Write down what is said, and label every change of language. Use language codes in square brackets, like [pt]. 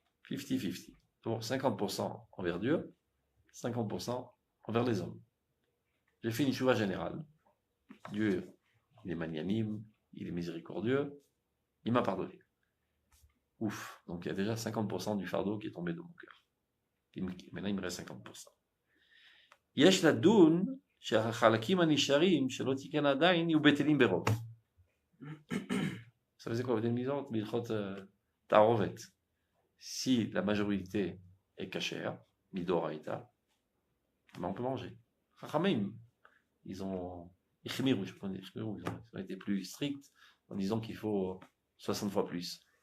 [fr] 50-50. Donc, 50% envers Dieu, 50% envers les hommes. J'ai fait une chouva générale. Dieu, il est magnanime, il est miséricordieux, il m'a pardonné. Ouf, donc il y a déjà 50% du fardeau qui est tombé de mon cœur. Maintenant, il me reste 50%. [he] Yesh ladoun שהחלקים הנשארים שלא תיקן עדיין יהיו בטלים ברוב. [fr] Ça faisait quoi? Bilchot Ta'arovet. Si la majorité est cachère, midoraïta, on peut manger. Chachamim, ils ont été plus stricts en disant qu'il faut 60 fois plus.